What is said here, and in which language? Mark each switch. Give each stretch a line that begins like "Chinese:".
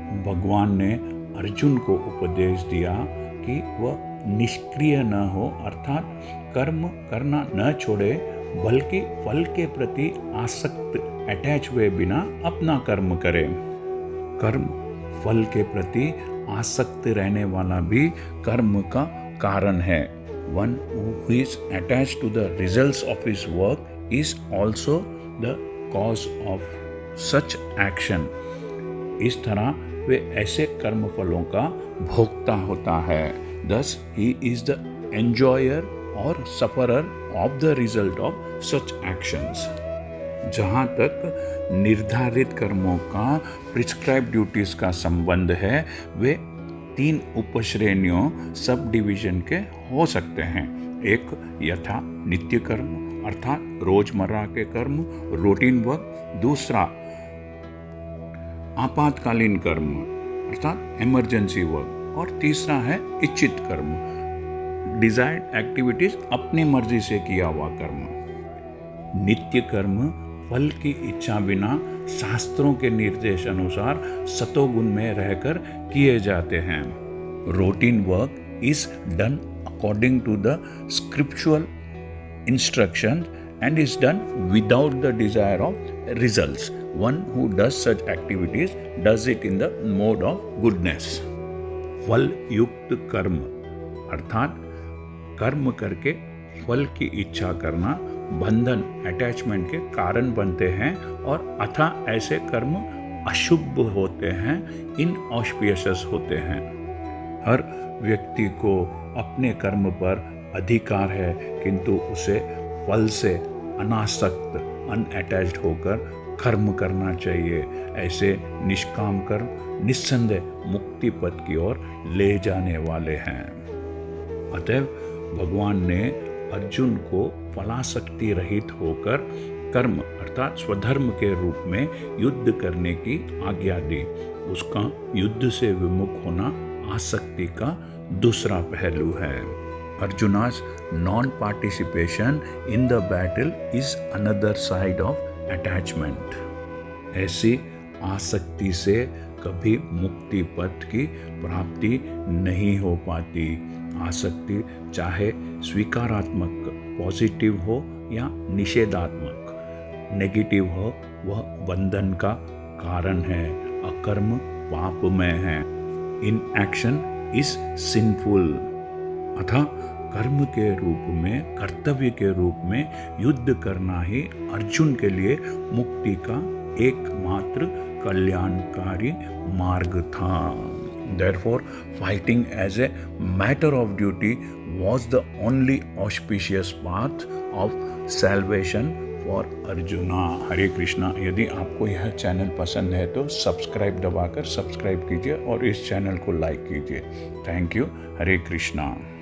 Hindi: भगवान ने अर्जुन को उपदेश दिया कि वह निष्क्रिय न हो, अर्थात कर्म करना न छोड़े बल्कि फल के प्रति आसक्त अटैच हुए बिना अपना कर्म करे। कर्म फल के प्रति आसक्त रहने वाला भी कर्म का कारण है।
English: One who is attached to the results of his work is also the cause of such action.
Hindi: इस तरह वे ऐसे कर्म फलों का भोक्ता होता है।
English: Thus he is the enjoyer or sufferer of the result of such actions.
Hindi: जहाँ तक निर्धारित कर्मों का प्रिस्क्राइब ड्यूटीज का संबंध है, वे 3 उपश्रेणियों सब डिवीजन के हो सकते हैं। एक यथा नित्य कर्म अर्थात रोजमर्रा के कर्म, रूटीन वर्क। दूसरा आपातकालीन कर्म अर्थात इमरजेंसी वर्क। और तीसरा है इच्छित कर्म, डिजायर्ड एक्टिविटीज, अपनी मर्जी से किया हुआ कर्म। नित्य कर्म फल की इच्छा बिना शास्त्रों के निर्देश अनुसार सतोगुण में रहकर किए जाते हैं।
English: Routine work is done according to the scriptural instruction and is done without the desire of results. One who does such activities does it in the mode of goodness.
Hindi: फल युक्त कर्म अर्थात कर्म करके फल की इच्छा करना बंधन, अटैचमेंट के कारण बनते हैं और अतः ऐसे कर्म अशुभ होते हैं, इनऑस्पिशियस होते हैं। हर व्यक्ति को अपने कर्म पर अधिकार है, किंतु उसे फल से अनासक्त, अनअटैच्ड होकर कर्म करना चाहिए। ऐसे निष्काम कर्म निस्संदेह मुक्ति पथ की ओर ले जाने वाले हैं। अतएव भगवान ने अर्जुन को फलासक्ति रहित होकर कर्म अर्थात स्वधर्म के रूप में युद्ध करने की आज्ञा दी। उसका युद्ध से विमुख होना आसक्ति का दूसरा पहलू है।
English: Arjuna's non-participation in the battle is another side of attachment.
Hindi: ऐसी आसक्ति से कभी मुक्ति पथ की प्राप्ति नहीं हो पाती। आसक्ति चाहे स्वीकारात्मक पॉजिटिव हो या निषेधात्मक नेगेटिव हो, वह बंधन का कारण है। अकर्म पापमय है।
English: Inaction is sinful.
Hindi: अतः कर्म के रूप में, कर्तव्य के रूप में युद्ध करना ही अर्जुन के लिए मुक्ति का एकमात्र कल्याणकारी मार्ग था।
English: Therefore, fighting as a matter of duty was the only auspicious path of salvation for Arjuna.
Hindi: हरे कृष्णा। यदि आपको यह चैनल पसंद है तो सब्सक्राइब दबाकर सब्सक्राइब कीजिए और इस चैनल को लाइक कीजिए। Thank you. हरे कृष्णा।